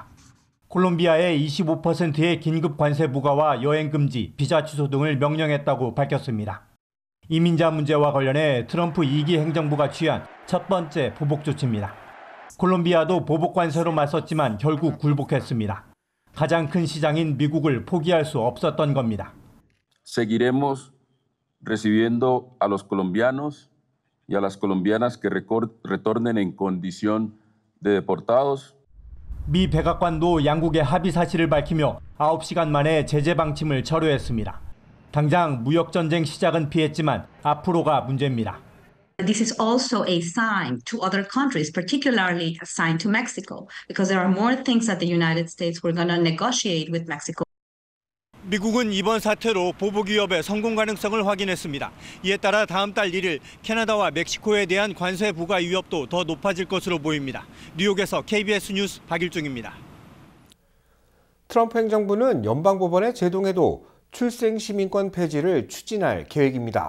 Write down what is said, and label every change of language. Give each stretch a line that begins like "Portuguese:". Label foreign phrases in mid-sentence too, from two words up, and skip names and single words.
Korean: 콜롬비아에 25%의 긴급 관세 부과와 여행 금지, 비자 취소 등을 명령했다고 밝혔습니다. 이민자 문제와 관련해 트럼프 2기 행정부가 취한 첫 번째 보복 조치입니다. 콜롬비아도 보복 관세로 맞섰지만 결국 굴복했습니다. 가장 큰 시장인 미국을 포기할 수 없었던 겁니다.
Spanish: Seguiremos recibiendo a los colombianos y a las colombianas que retornen en condición de deportados.
Korean: 미 백악관도 양국의 합의 사실을 밝히며 9시간 만에 제재 방침을 철회했습니다. 당장 무역전쟁 시작은 피했지만 앞으로가 문제입니다.
English: This is also a sign to other countries, particularly a sign to Mexico, because there are more things that the United States were going to negotiate with Mexico.
Korean: 미국은 이번 사태로 보복 위협의 성공 가능성을 확인했습니다. 이에 따라 다음 달 1일 캐나다와 멕시코에 대한 관세 부과 위협도 더 높아질 것으로 보입니다. 뉴욕에서 KBS 뉴스 박일중입니다. 트럼프 행정부는 연방법원의 제동에도 출생시민권 폐지를 추진할 계획입니다.